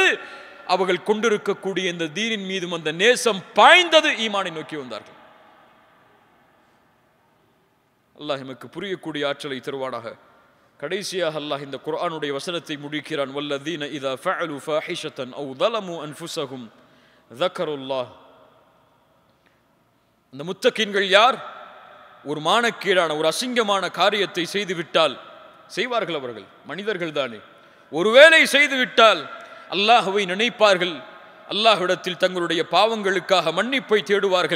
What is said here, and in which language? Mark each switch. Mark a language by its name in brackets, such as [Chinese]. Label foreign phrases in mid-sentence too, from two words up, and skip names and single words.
[Tamil] அவர்கள் கொண்டிருக்கக்கூடிய இந்த தீனின் மீதும் அந்த நேசம் பாய்ந்தது. ஈமானை நோக்கி வந்தார்கள். அல்லாஹ் எமக்கு புரியக்கூடிய ஆற்றலை தருவானாக. கடைசியாக அல்லாஹ் இந்த குர்ஆனுடைய வசனத்தை முடிக்கிறான். [Arabic] والذين إذا فعلوا فاحشة أو ظلموا انفسهم ذكروا الله. [Tamil] அந்த முத்தகீன்கள் யார்? ஒரு மானக்கேடான ஒரு அசிங்கமான காரியத்தை செய்துவிட்டால், செய்வார்கள், அவர்கள் மனிதர்கள் தானே, ஒருவேளை செய்துவிட்டால் அல்லாஹ்வை நினைப்பார்கள். அல்லாஹ்விடத்தில் தங்களுடைய பாவங்களுக்காக மன்னிப்பை தேடுவார்கள்.